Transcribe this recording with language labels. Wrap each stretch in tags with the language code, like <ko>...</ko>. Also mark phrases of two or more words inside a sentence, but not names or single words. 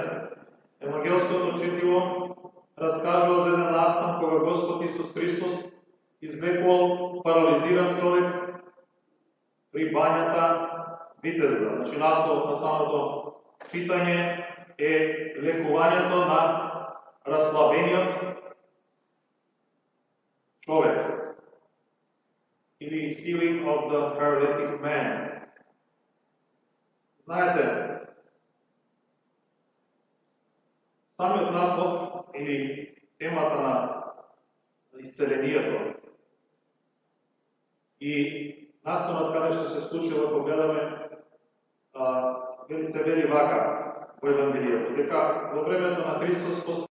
<mk>Евангелското четиво раскажува за еден настан кога Господ Исус Христос излекувал парализиран човек при бањата Витезда. Значи, насловот на самото читање е лекувањето на расслабениот човек.</mk> <en>Или healing of the paralytic man.</en> <mk>Знаете, самиот наслов или темата на исцелението и настанот каде што се случило, ако гледаме, се вели вака во Евангелието, дека во времето на Христос</mk>